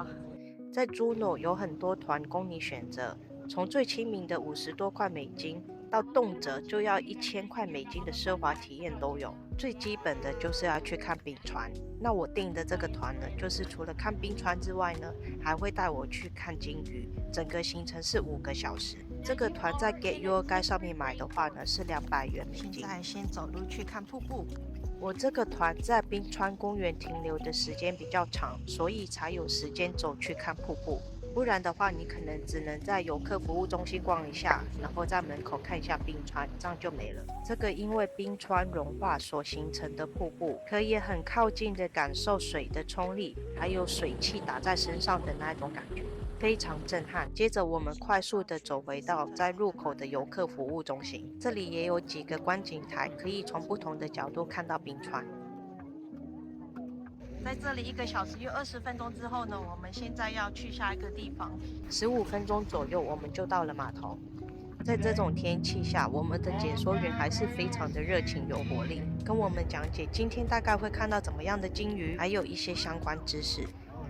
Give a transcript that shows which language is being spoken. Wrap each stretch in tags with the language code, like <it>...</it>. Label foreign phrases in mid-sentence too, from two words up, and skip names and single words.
<zh>在 Juneau 有很多團供你選擇，從最親民的50多塊美金，到動輒就要1000塊美金的奢華體驗都有。最基本的就是要去看冰川。那我訂的這個團呢，就是除了看冰川之外呢，還會帶我去看鯨魚。整個行程是5個小時。這個團在 Get Your Guide 上面買的話呢，是200元美金。現在先走路去看瀑布。我這個团在冰川公園停留的時間比較長，所以才有時間走去看瀑布。不然的話，你可能只能在遊客服務中心逛一下，然後在門口看一下冰川，這樣就沒了。這個因為冰川融化所形成的瀑布，可以很靠近的感受水的衝力，還有水汽打在身上的那種感覺，非常震撼。接着我們快速的走回到在入口的遊客服務中心，這裡也有幾個觀景台，可以從不同的角度看到冰川。在這裡1個小時又20分鐘之後呢，我們現在要去下一個地方。15分鐘左右我們就到了碼頭。在這種天氣下，我們的解說員還是非常的熱情有活力，跟我們講解今天大概會看到怎麼樣的鯨魚，還有一些相關知識。</zh>